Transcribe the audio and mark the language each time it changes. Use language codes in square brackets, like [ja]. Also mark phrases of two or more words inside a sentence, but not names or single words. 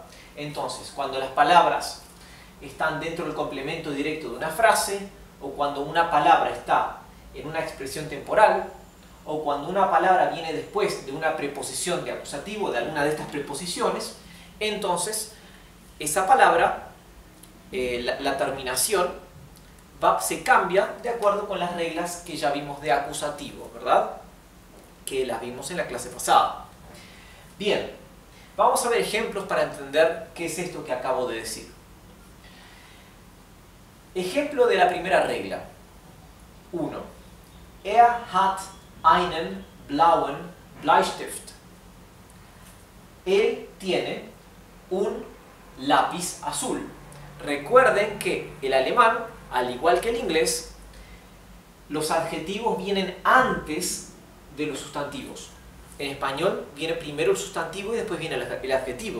[es] Entonces, cuando las palabras están dentro del complemento directo de una frase, o cuando una palabra está en una expresión temporal, o cuando una palabra viene después de una preposición de acusativo, de alguna de estas preposiciones, entonces esa palabra, la terminación, se cambia de acuerdo con las reglas que ya vimos de acusativo, ¿verdad? Que las vimos en la clase pasada. Bien, vamos a ver ejemplos para entender qué es esto que acabo de decir. Ejemplo de la primera regla. 1. [de] Er hat einen blauen Bleistift. [es] Él tiene un lápiz azul. Recuerden que el alemán, al igual que el inglés, los adjetivos vienen antes de los sustantivos. En español viene primero el sustantivo y después viene el adjetivo.